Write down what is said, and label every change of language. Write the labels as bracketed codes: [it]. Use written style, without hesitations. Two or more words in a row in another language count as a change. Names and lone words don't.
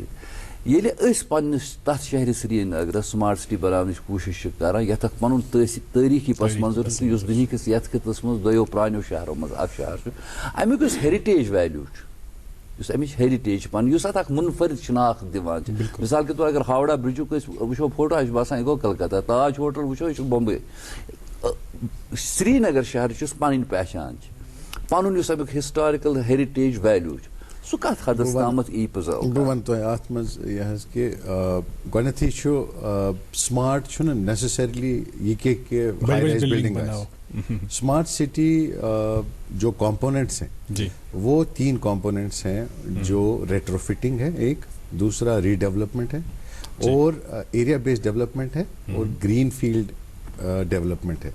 [ks] ییٚلہِ أسۍ پننِس تَتھ شہرِ سری نگرس [en] smart city [ks] بناونٕچ کوٗشِش چھِ کران یتھ اکھ پنُن تٲریٖخی پس منظر چھُ یُس دُنہِکِس یتھ خطس منٛز دۄیو پرٛانیو شہرو منٛز اکھ شہر چھُ امیُک یُس [en] heritage value [ks] چھُ یُس امِچ ہیرِٹیج چھِ پنٕنۍ یُس اتھ اکھ مُنفرد شناخت دِوان چھِ. [ur] مثال کے طور [ks] اگر ہاوڑا برجُک أسۍ وٕچھو فوٹو اَسہِ چھُ باسان یہِ گوٚو کلکتہ. تاج ہوٹل وٕچھو یہِ چھُ بمبے. سرینگر شہرٕچ یُس پنٕنۍ پہچان چھِ پنُن یُس امیُک [en] historical heritage value [ks] چھُ سُہ کتھ حدس تامتھ ای پرزٲرو. بہٕ وَنہٕ تۄہہِ اَتھ منٛز یہِ حظ کہِ گۄڈنیٚتھٕے چھُ سمارٹ چھُنہٕ نیسسرلی یہِ کہِ [en] high rise building [ks] آسہِ. [en] smart city [ur] جو کمپوننٹس ہیں وہ 3 کمپوننٹس ہیں جو [en] retro fitting [ur] ہے ایک, دوسرا [en] re development [ur] ہے اور [en] area based development [ur] ہے اور [en] green field development [ur] ہے.